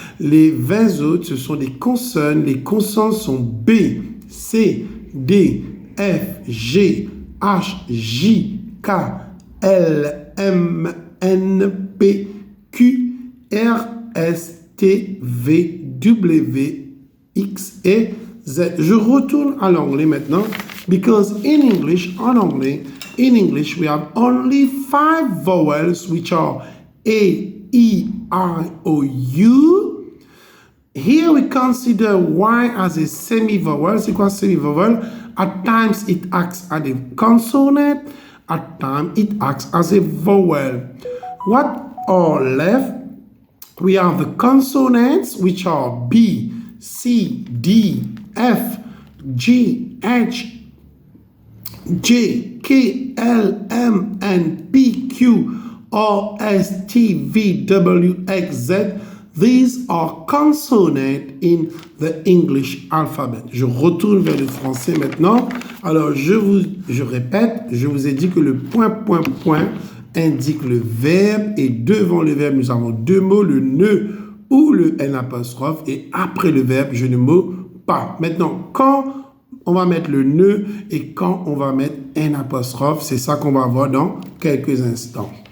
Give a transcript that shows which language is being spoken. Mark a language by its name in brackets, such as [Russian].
[French] Les 20 autres, ce sont des consonnes. Les consonnes sont B, C, D, F, G, H, J, K, L, M, N, P, Q, R, S, T, V, W, X et Z. Je retourne à l'anglais maintenant, [English] because in English, [French] en anglais, [English] In English, we have only 5 vowels, which are A, E, I, O, U. Here we consider Y as a semi-vowel. [French] C'est quoi [English] semi-vowel? At times it acts as a consonant. At times it acts as a vowel. What are left? We have the consonants, which are B, C, D, F, G, H, J, K, L, M, N, P, Q, R, S, T, V, W, X, Z. These are consonants in the English alphabet. [French] Je retourne vers le français maintenant. Alors, je répète, je vous ai dit que le point, point, point indique le verbe et devant le verbe, nous avons 2 mots, le ne ou le N apostrophe et après le verbe, je ne mot pas. Maintenant, quand on va mettre le ne et quand on va mettre N apostrophe, c'est ça qu'on va voir dans quelques instants.